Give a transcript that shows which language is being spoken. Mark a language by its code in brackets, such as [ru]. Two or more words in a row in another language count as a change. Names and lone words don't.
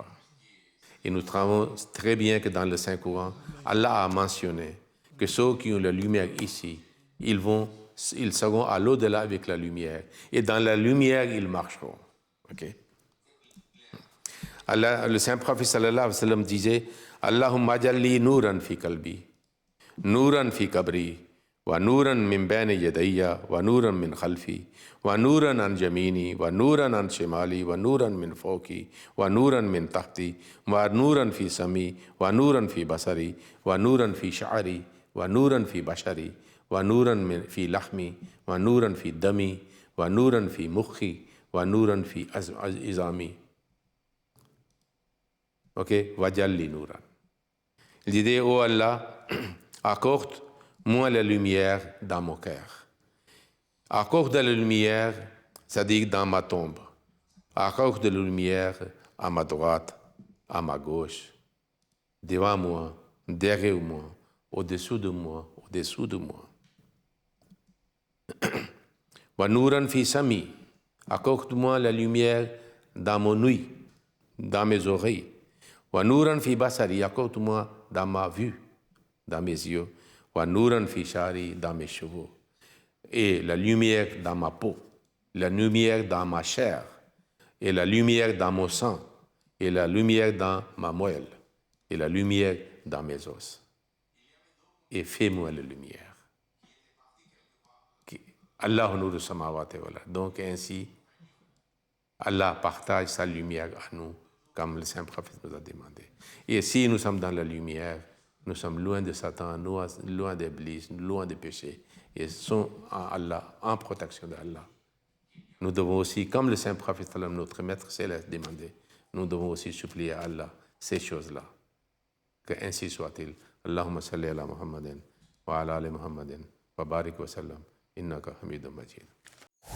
[fr] Et nous savons très bien que dans le Saint-Coran, Allah a mentionné que ceux qui ont la lumière ici, ils seront à l'au-delà avec la lumière. Et dans la lumière, ils marcheront. Okay? Allah, le Saint-Prophète [ar] صلى الله عليه وسلم disait اللهم اجعل نورا في قلبي، نورا في قبري، ونورا من بين يدي، ونورا من خلفي، ونورا عن يميني، ونورا عن شمالي، ونورا من فوقي، ونورا من تحتي، ونورا في سمعي، ونورا في بصري، ونورا في شعري، ونورا في بشري، ونورا في لحمي، ونورا في دمي، ونورا في مخي، ونورا في عظامي. Ok, واجعل نورا. [fr] Il disait, oh Allah, accorde-moi la lumière dans mon cœur. Accorde la lumière, c'est-à-dire dans ma tombe. Accorde la lumière à ma droite, à ma gauche, devant moi, derrière moi, au-dessous de moi, au-dessous de moi. [ar] ونورا في سمعي. [fr] Accorde-moi la lumière dans mon ouïe, dans mes oreilles. [ar] ونورا في بصري, [fr] accorde-moi dans ma vue, dans mes yeux. [ar] ونورا في شعري, [fr] dans mes cheveux. Et la lumière dans ma peau, la lumière dans ma chair, et la lumière dans mon sang, et la lumière dans ma moelle, et la lumière dans mes os. Et fais-moi la lumière. [ar] الله نور السماوات والأرض. [fr] Donc ainsi, Allah partage sa lumière à nous, comme le Saint-Prophète nous a demandé. Et si nous sommes dans la lumière, nous sommes loin de Satan, loin d'Iblis, loin des péchés, et sont en Allah, en protection d'Allah. Nous devons aussi, comme le Saint-Prophète, notre Maître céleste, demandé, nous devons aussi supplier à Allah ces choses-là. Que ainsi soit-il. [ar] اللهم صل على محمد وعلى آل محمد وبارك وسلم. إنك حميد مجيد.